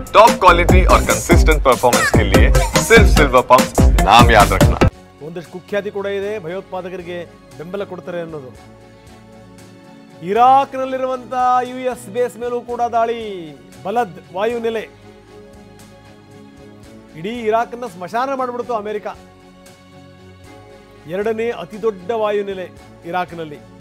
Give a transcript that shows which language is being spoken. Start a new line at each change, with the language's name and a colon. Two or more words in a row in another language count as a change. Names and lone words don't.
English: top quality
Hindi: और
English: consistent performance
Hindi: के लिए सिर्फ सिल्वर पंप नाम याद रखना।
Kannada: ಒಂದಷ್ಟು ಕುಖ್ಯಾತಿ ಕೂಡ ಇದೆ, ಭಯೋತ್ಪಾದಕರಿಗೆ ಬೆಂಬಲ ಕೊಡ್ತಾರೆ ಅನ್ನೋದು. ಇರಾಕ್ನಲ್ಲಿರುವಂಥ US ಬೇಸ್ ಮೇಲೂ ಕೂಡ ದಾಳಿ, ಬಲದ್ ವಾಯುನೆಲೆ. ಇಡೀ ಇರಾಕ್ನ ಸ್ಮಶಾನ ಮಾಡಿಬಿಡ್ತು ಅಮೆರಿಕ. ಎರಡನೇ ಅತಿ ದೊಡ್ಡ ವಾಯುನೆಲೆ ಇರಾಕ್ನಲ್ಲಿ.